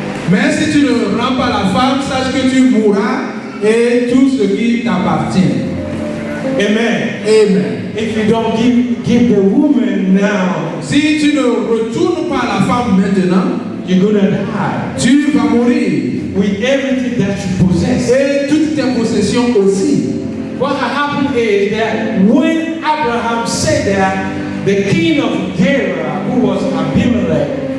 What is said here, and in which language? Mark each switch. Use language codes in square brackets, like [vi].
[fr] Mais si tu ne rends pas la femme, sache que tu mourras et tout ce qui t'appartient. Amen. Amen. [en] If you don't give the woman now, [fr] Si tu ne retournes pas à la femme maintenant, [en] you're gonna die [fr] tu vas mourir. [en] with everything that you possess. [fr] Et toutes tes possessions aussi. [en] What happened is that when Abraham said that, the king of Gerar, who was Abimelech,